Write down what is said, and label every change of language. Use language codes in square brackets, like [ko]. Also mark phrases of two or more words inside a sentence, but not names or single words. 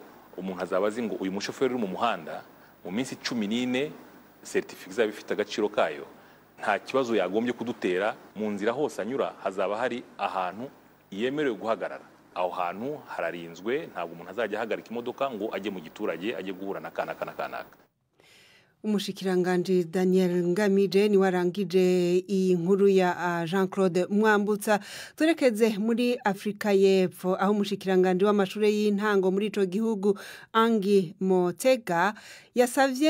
[rw] Umuntu azaba azi ngo uyu mushoferi uri mu muhanda mu minsi 14 certificat izaba ifite agaciro kayo, nta kibazo yagombye kudutera. Mu nzira hose anyura hazaba hari ahantu yemerewe guhagarara. Aho hantu hararinzwe, ntabwo umuntu azajya ahagarika imodoka ngo ajye mu giturage ajye guhura na kanaka. [rn] Umushikiranganje Daniel Ngamije ni warangije iyi nkuru ya Jean Claude Mwambutsa. Turekeze muri Afrika y'Epfo, aho umushikiranganje w'amashure y'intango muri ico gihugu Angi Motega yasavye